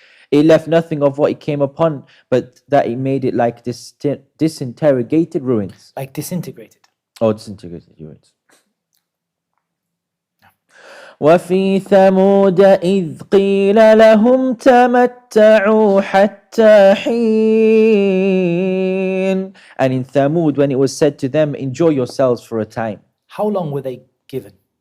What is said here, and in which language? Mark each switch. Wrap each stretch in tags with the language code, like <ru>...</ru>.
<en>It left nothing of what it came upon, but that it made it like disintegrated ruins. Like disintegrated. Oh, disintegrated ruins.</en> <ar>وفي ثمود إذ قيل لهم تمتعوا حتى حين.</ar> <en>And in Thamud, when it was said to them, enjoy yourselves for a time. How long were they given?</en>